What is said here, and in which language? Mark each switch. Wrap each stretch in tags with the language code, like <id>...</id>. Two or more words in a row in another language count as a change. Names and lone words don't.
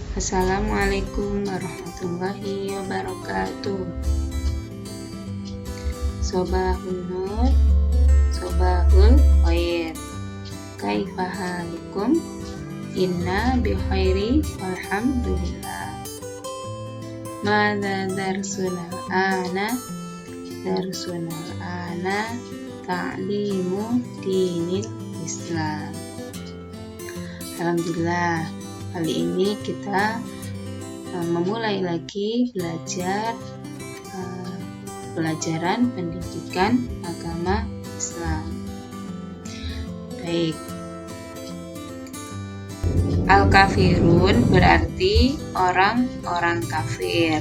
<ar>السلام عليكم ورحمة الله وبركاته. صباح النور، صباح الخير. كيف حالكم? إنا بخير والحمد لله. ما درسنا الآن? درسنا الآن تعليم دين الإسلام.</ar> <id>Alhamdulillah, kali ini kita memulai lagi belajar pelajaran pendidikan agama Islam. Baik, Al-Kafirun berarti orang-orang kafir.</id>